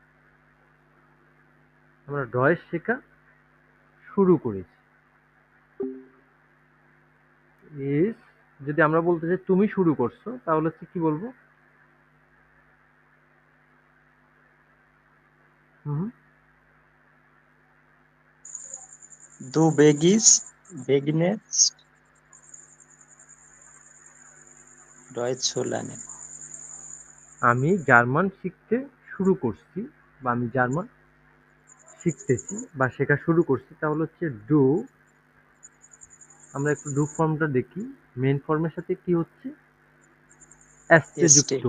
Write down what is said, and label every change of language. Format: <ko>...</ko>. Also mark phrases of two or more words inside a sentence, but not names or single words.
<bn>আমরা ডয়েস শেখা শুরু করেছি। ইস, যদি আমরা বলতে চাই তুমি শুরু করছো, তাহলে হচ্ছে কি বলবো? হুম,</bn> <de>Du beginnst Deutsch zu lernen.</de> <bn>আমি জার্মান শিখতে শুরু করছি, বা আমি জার্মান শিখতেছি বা শেখা শুরু করছি। তাহলে হচ্ছে ডু। আমরা একটু ডু ফর্মটা দেখি। মেইন ফর্মের সাথে কি হচ্ছে? এসতে যুক্ত</bn>